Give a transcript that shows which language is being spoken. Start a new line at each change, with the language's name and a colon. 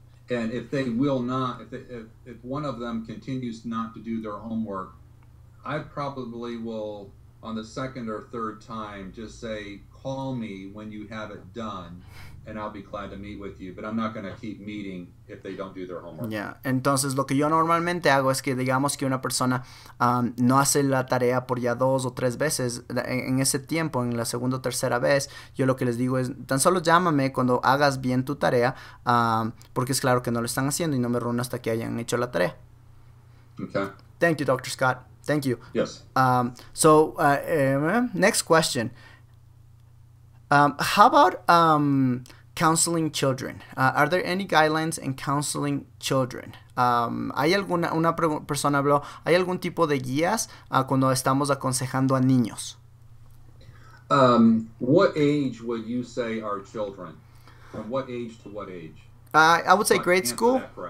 English: And if they will not, if one of them continues not to do their homework, I probably will, on the second or third time, just say, call me when you have it done, and I'll be glad to meet with you, but I'm not going to keep meeting if they don't do their homework. Yeah.
Spanish: Entonces lo que yo normalmente hago es que digamos que una persona no hace la tarea por ya 2 o 3 veces, en ese tiempo, en la segunda o tercera vez, yo lo que les digo es, tan solo llámame cuando hagas bien tu tarea, porque es claro que no lo están haciendo y no me reúno hasta que hayan hecho la tarea.
English: Okay. Thank you, Dr. Scott. Thank you. Yes. So, next question. How about counseling children? Are there any guidelines in counseling children?
Spanish: ¿Hay alguna, persona habló, ¿hay algún tipo de guías cuando estamos aconsejando a niños?
English: What age would you say are children? From what age to what age? I would say grade school.